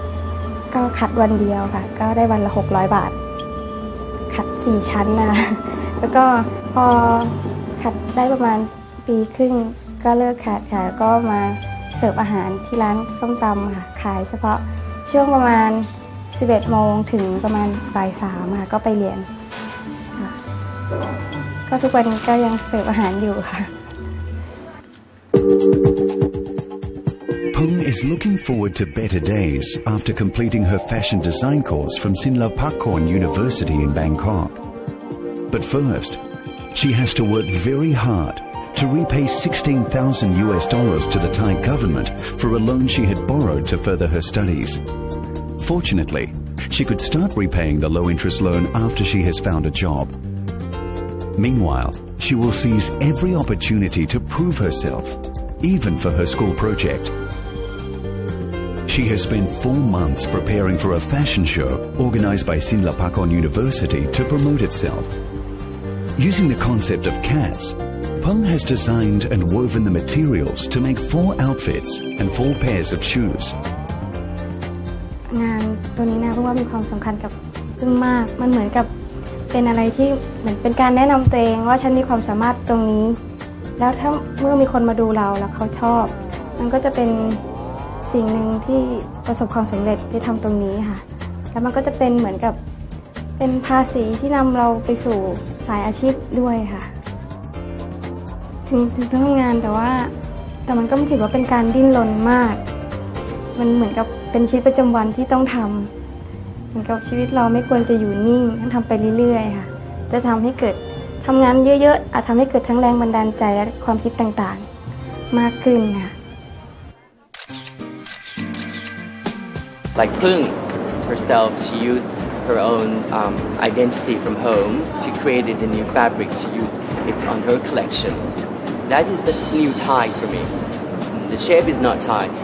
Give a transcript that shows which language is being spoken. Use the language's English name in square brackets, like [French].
[Thai] ำก็ขัดวันเดียวค่ะก็ได้วันละ600 บาทขัด4 ชั้นนะคะแล้วก็พอขัดได้ประมาณปีครึ่งก็เลิกขัดค่ะก็มาเสิร์ฟอาหารที่ร้านส้มตำค่ะขายเฉพาะช่วงประมาณ11 โมงถึงประมาณบ่าย 3ค่ะก็ไปเรียนค่ะก็ทุกวันก็ยังเสิร์ฟอาหารอยู่ค่ะ [English] Pung is looking forward to better days after completing her fashion design course from Sinlapakorn University in Bangkok. But first, she has to work very hard to repay $16,000 to the Thai government for a loan she had borrowed to further her studies. Fortunately, she could start repaying the low-interest loan after she has found a job. Meanwhile, she will seize every opportunity to prove herself, even for her school project. She has spent 4 months preparing for a fashion show organized by Sinlapakorn University to promote itself. Using the concept of cats, Pung has designed and woven the materials to make 4 outfits and 4 pairs of shoes. [Thai] งานตัวนี้นะเพราะว่ามีความสำคัญกับพึ่งมากมันเหมือนกับเป็นอะไรที่เหมือนเป็นการแนะนำตัวเองว่าฉันมีความสามารถตรงนี้แล้วถ้าเมื่อมีคนมาดูเราแล้วเขาชอบมันก็จะเป็นสิ่งหนึ่งที่ประสบความสำเร็จที่ทำตรงนี้ค่ะแล้วมันก็จะเป็นเหมือนกับเป็นภาษีที่นำเราไปสู่สายอาชีพด้วยค่ะ ถึงต้องทำงานแต่มันก็ไม่ถือว่าเป็นการดิ้นรนมากมันเหมือนกับเป็นชีวิตประจำวันที่ต้องทำเหมือนกับชีวิตเราไม่ควรจะอยู่นิ่งต้องทำไปเรื่อยๆค่ะจะทำให้เกิดทำงานเยอะๆอาจทำให้เกิดทั้งแรงบันดาลใจและความคิดต่างๆมากขึ้นค่ะ [English] Like Pung herself, she used her own identity from home to create a new fabric to use it on her collection. That is the new Thai for me. The shape is not Thai.